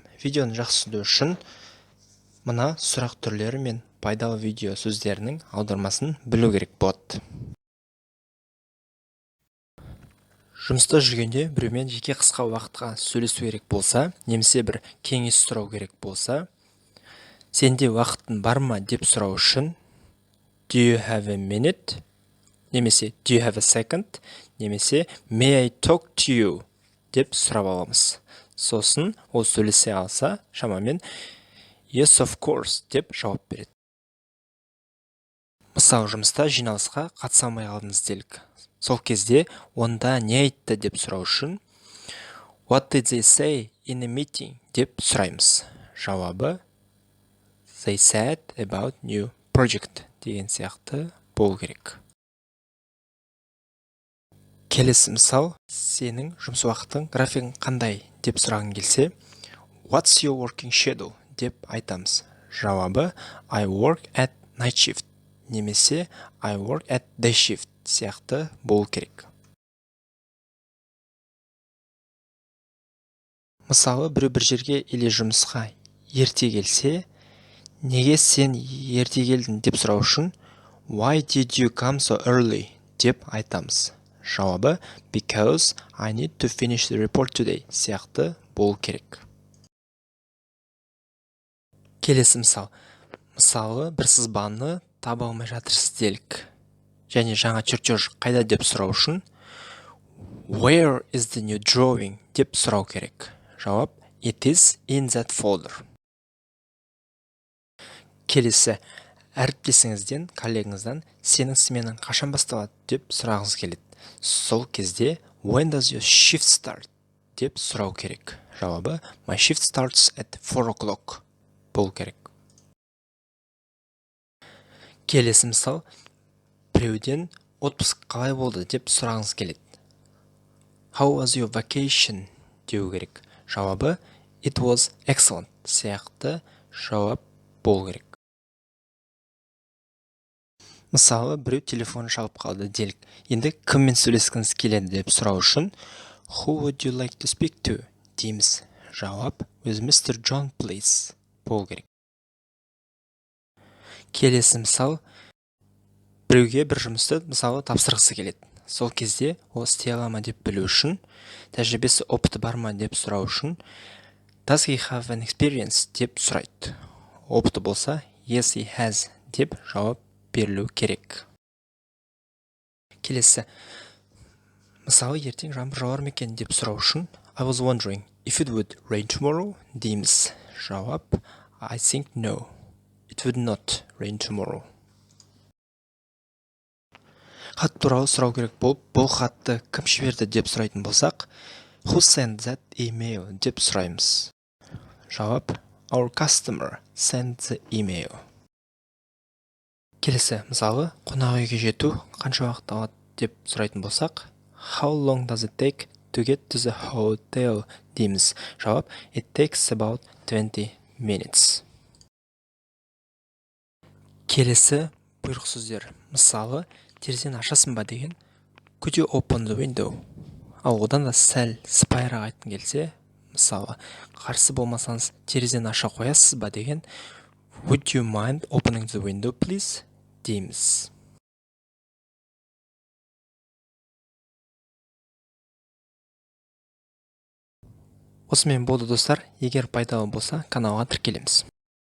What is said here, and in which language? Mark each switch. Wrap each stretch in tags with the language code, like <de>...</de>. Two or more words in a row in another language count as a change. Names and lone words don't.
<kk>Видеоны жақсы түсіну үшін мына сұрақ түрлері мен пайдалы видео сөздерінің аудармасын білу керек болады. Жұмыста жүргенде біреумен жеке қысқа уақытқа сөйлесу керек болса, немесе бір кеңес сұрау керек болса, сенде уақытың бар ма деп сұрау үшін</kk> <en>Do you have a minute? Немесе Do you have a second? Немесе May I talk to you?</en> <kk>Деп сұрап аламыз. Сосын ол сөйлесе алса, шамамен</kk> <en>Yes, of course</en> <kk>деп жауап береді. Мысалы, жұмыста жиналысқа қатыса алмай қалдыңыз делік. Сол кезде онда не айтты деп сұрау үшін</kk> <en>What did they say in a meeting?</en> <kk>Деп сұраймыз. Жауабы</kk> <en>They said about new project</en> <kk>деген сияқты болу керек. Келесі мысал, сенің жұмыс уақытың графигің қандай деп сұрағың келсе,</kk> <en>What's your working schedule</en> <kk>деп айтамыз.</kk> <en>Жауабы I work at night shift немесе I work at day shift</en> <kk>сияқты болу керек. Мысалы, бір жерге или жұмысқа ерте келсе, неге сен ерте келдің деп сұрау үшін</kk> <en>Why did you come so early</en> <kk>деп айтамыз.</kk> <en>Жауабы Because I need to finish the report today</en> <kk>сияқты болу керек. Келесі мысал. Мысалы, бір сызбаны таба алмай жатырсыз делік. Және жаңа чертеж қайда деп сұрау үшін</kk> <en>Where is the new drawing</en> <kk>деп сұрау керек.</kk> <en>Жауап It is in that folder.</en> <kk>Келесі, әріптесіңізден, коллегіңізден сенің сменің қашан басталады деп сұрағыңыз келеді. Сол кезде</kk> <en>When does your shift start</en> <kk>деп сұрау керек.</kk> <en>Жауабы My shift starts at 4 o'clock</en> <kk>болу керек. Келесі мысал, біреуден отпуск қалай болды деп сұрағыңыз келеді.</kk> <en>How was your vacation</en> <kk>деу керек. Жауабы</kk> <en>It was excellent</en> <kk>сияқты жауап болу керек. Мысалы, біреу телефон шалып қалды делік. Енді кіммен сөйлескіңіз келеді деп сұрау үшін</kk> <en>Who would you like to speak to?</en> <kk>Дейміз.</kk> <en>Жауап With Mr. John, please</en> <kk>болу керек. Келесі мысал, біреуге бір жұмысты мысалы тапсырғысы келеді. Сол кезде ол істей ала ма деп білу үшін, тәжірибесі опыты бар ма деп сұрау үшін</kk> <en>Does he have an experience</en> <kk>деп сұрайды. Опыты болса</kk> <en>Yes, he has</en> <kk>деп жауап берілу керек. Келесі, мысалы, ертең жаңбыр жауар ма екен деп сұрау үшін</kk> <en>I was wondering if it would rain tomorrow</en> <kk>дейміз.</kk> <en>Жауап I think no, it would not rain tomorrow.</en> <kk>Хат туралы сұрау керек болып, бұл хатты кім жіберді деп сұрайтын болсақ,</kk> <en>Who sent that email</en> <kk>деп сұраймыз.</kk> <en>Жауап Our customer sent the email.</en> <kk>Келесі, мысалы, қонақ үйге жету қанша уақыт алады деп сұрайтын болсақ,</kk> <en>How long does it take to get to the hotel дейміз. Жауап It takes about 20 minutes.</en> <kk>Келесі бұйрық сөздер. Мысалы, терезені ашасың ба деген</kk> <en>Could you open the window?</en> <kk>Ал одан да сәл сыпайырақ айтқың келсе, мысалы, қарсы болмасаңыз терезені аша қоясыз ба деген</kk> <en>Would you mind opening the window, please?</en> <kk>Дейміз. Осымен болды достар. Егер пайдалы болса, каналға тіркелеміз.</kk>